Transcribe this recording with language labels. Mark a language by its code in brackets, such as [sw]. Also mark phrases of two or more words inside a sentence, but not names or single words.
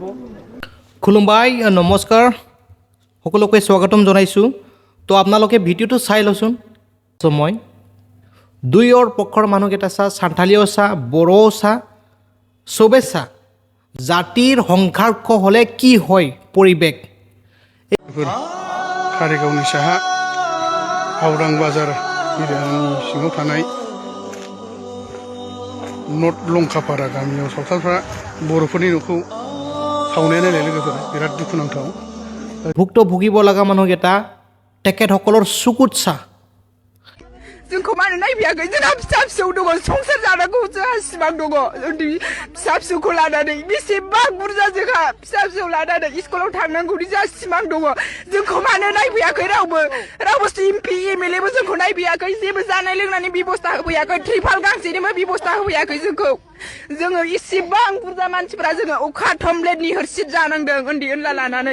[as] খুলুমবাই নমস্কাৰ সকলোকে স্বাগতম জনাইছোঁ তো আপোনালোকে ভিডিঅ'টো চাই লওঁচোন মই দুয়ৰ পক্ষৰ মানুহকেইটা চা সান্থালীও চা বড়ো চা চবে চা জাতিৰ সংঘাৰ্ষ হ'লে কি হয় পৰিৱেশ [brx] कारिगावनि साहा हावरां बाजार एरियानि सिङाव थानाय नर्थ लंकापारा गामियाव सावथालफ्रा बर'फोरनि न'खौ सावनाय नायनाय लोगोफोर बिराद दुखुनांथाव [as] ভুক্তভোগীব লগা মানুহকেইটা তেখেতসকলৰ চকুত চা [brx] जोंखौ मानो नायबियाखै जोंहा फिसा फिसौ दङ संसार जानांगौ जोंहा सिमां दङ उन्दै फिसा फिसौखौ लानानै बेसेबां बुरजा जोंहा फिसा फिसौ लानानै स्कुलाव थांनांगौनि जोंहा सिमां दङ जोंखौ मानो नायफैयाखै रावबो एमपि एमएलएबो जोंखौ नायफैयाखै जेबो जानाय लोंनायनि बेबस्था होफैयाखै त्रिपाल गांसेनिबो बेबस्था होफैयाखै जोंखौ जोङो इसेबां बुरजा मानसिफोरा जोङो अखा थमब्लेटनि हरसिद जानांदों उन्दै उनला लानानै